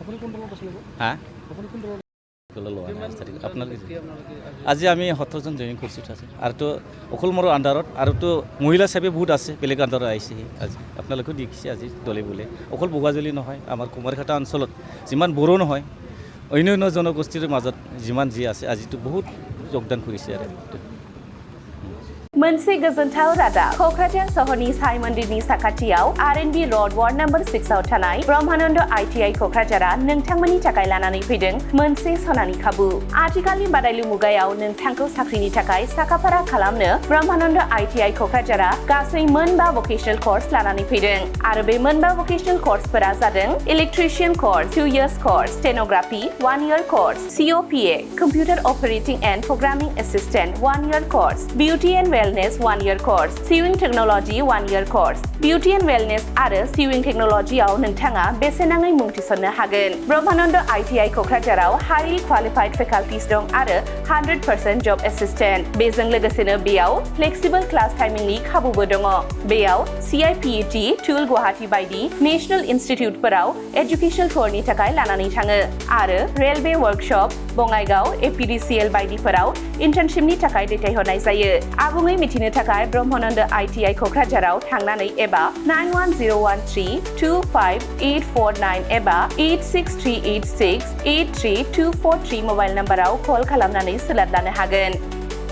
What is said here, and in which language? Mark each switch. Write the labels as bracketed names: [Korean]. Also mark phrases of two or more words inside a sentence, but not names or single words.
[Assamese] আপোনালোকে আজি আমি 17জন জইনিং কৰিছোঁ আৰু তো অকল মোৰ আণ্ডাৰত আৰু তো মহিলা হিচাপে বহুত আছে বেলেগ আণ্ডাৰত আহিছে আজি আপোনালোকেও দেখিছে আজি দলে বলে অকল বগাজুলি নহয় আমাৰ কুমাৰঘাটা অঞ্চলত যিমান বড়ো নহয় অন্য জনগোষ্ঠীৰ মাজত যিমান যি আছে আজিতো বহুত যোগদান কৰিছে আৰু [Bodo] मोनसे गोजोनथाव रादाब क'क्राझार सहरनि साइ मन्दिरनि साखाथियाव R&B र'ड वार्ड नम्बर 6 आव थानाय ब्रह्मानन्द ITI क'क्राझारा नोंथांमोननि थाखाय लानानै फैदों मोनसे सनानि खाबु आथिखालनि बादायलु मुगायाव नोंथांखौ साख्रिनि थाखाय साखाफारा खालामनो ब्रह्मानन्द ITI क'क्राझारा गासै मोनबा भकेशनेल कर्स लानानै फैदों आरो बे मोनबा भकेशनेल कर्सफोरा जादों [English] electrician course [Bodo] 2 years कर्स स्टेनोग्राफी 1 year कर्स COPA [English] computer operating and programming assistant [Bodo] 1 year कर्स [English] beauty and Wellness 1 year course, Sewing Technology 1 year course, Beauty and Wellness [Bodo] आरो [English] Sewing Technology [Bodo] आव नोंथाङा बेसेनाङै मुं थिसननो हागोन। ब्रह्मानन्द ITI क'क्राझाराव [English] highly qualified faculties [Bodo] दं आरो [English] 100% job assistant। [Bodo] बेजों लोगोसेनो बेयाव [English] flexible class timing [Bodo] नि खाबुबो दङ। बेयाव CIPET, टुल गुवाहाटी बायदि [English] national institute educational tour [Bodo] थाखाय लानानै थाङो आरो [English] railway workshop [Bodo] बङाइगाव APDCL बायदिफोराव इन्टार्नशिपनि थाखाय दैथायहरनाय जायो। आबुङै मिथिनो थाखाय ब्रह्मानन्द ITI क'क्राझाराव थांनानै एबा 9101325849 एबा 86386 83243 [English] mobile number [Bodo] कल खालामनानै सोलाद लानो हागोन।